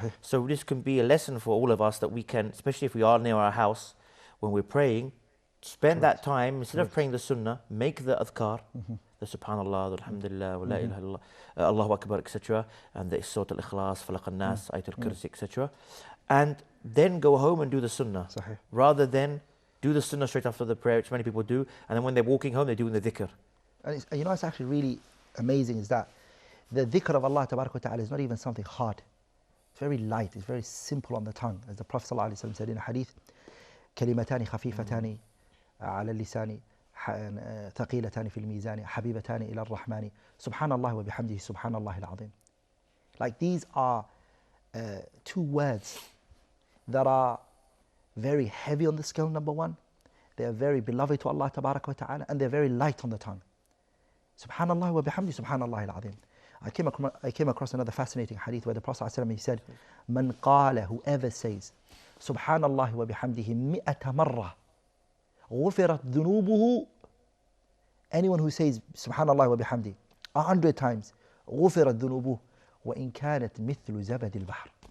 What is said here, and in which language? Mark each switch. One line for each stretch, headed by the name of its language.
English: So this can be a lesson for all of us, that we can, especially if we are near our house, when we're praying, spend that time, instead of praying the sunnah, make the adhkar, the subhanallah, the alhamdulillah, wa la ilaha illallah, Allahu akbar, etc., and the Surat al-Ikhlas, Falaq al-Nas, Ayat al-Kursi, etc., and then go home and do the sunnah, rather than do the sunnah straight after the prayer, which many people do, and then when they're walking home, they're doing the dhikr. And it's actually really amazing is that the dhikr of Allah Tabarak wa Ta'ala is not even something hard. It's very light, it's very simple on the tongue. As the Prophet ﷺ said in a hadith,
Arabic: كلمتان خفيفتان على اللسان ثقيلتان في الميزان حبيبتان إلى الرحمن سبحان الله وبحمده سبحان الله العظيم.
English: Like, these are two words that are very heavy on the scale, number one. They are very beloved to Allah Tabarak wa Ta'ala, and they're very light on the tongue.
Arabic: Subhanallah wa bihamdi subhanallah al-azim.
English: I came across another fascinating hadith where the Prophet ﷺ, he said,
Arabic: Man qala,
English: whoever says,
Arabic: Subhanallah wa bihamdihi mi'ata marra, ghufirat dhunubuhu,
English: anyone who says
Arabic: Subhanallah wa bihamdi
English: 100 times,
Arabic: ghufirat dhunubuhu, wa in kanat mithlu zabad al-bahr.